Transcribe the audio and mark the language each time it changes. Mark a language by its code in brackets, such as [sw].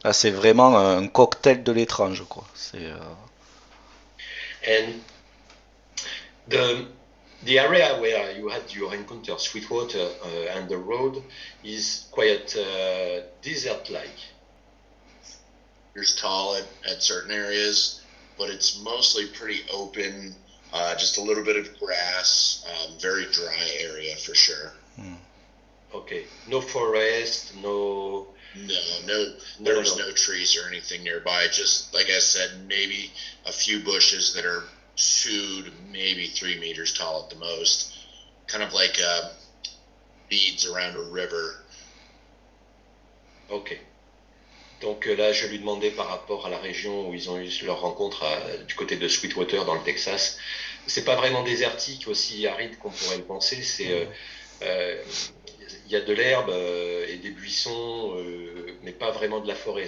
[fr] Ah, c'est vraiment un cocktail de l'étrange, quoi. [en] And The area where you had your encounter, Sweetwater, and the road is quite desert-like. There's tall at certain areas, but it's mostly pretty open. Just a little bit of grass, very dry area for sure. Okay, no forest, no. No, there was no trees or anything nearby. Just like I said, maybe a few bushes that are 2 to maybe 3 meters tall at the most, kind of like beads around a river. Ok. [fr] Donc là, je lui demandais par rapport à la région où ils ont eu leur rencontre du côté de Sweetwater dans le Texas. C'est pas vraiment désertique, aussi aride qu'on pourrait le penser. C'est il y a de l'herbe et des buissons, mais pas vraiment de la forêt.